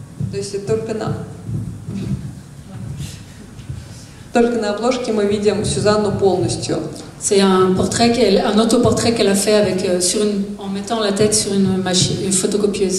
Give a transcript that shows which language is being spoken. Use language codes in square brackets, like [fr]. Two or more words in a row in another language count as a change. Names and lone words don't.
[ru] То есть это только на обложке мы видим Сюзанну полностью. [fr] C'est un autoportrait qu'elle a fait avec, en mettant la tête sur une photocopieuse.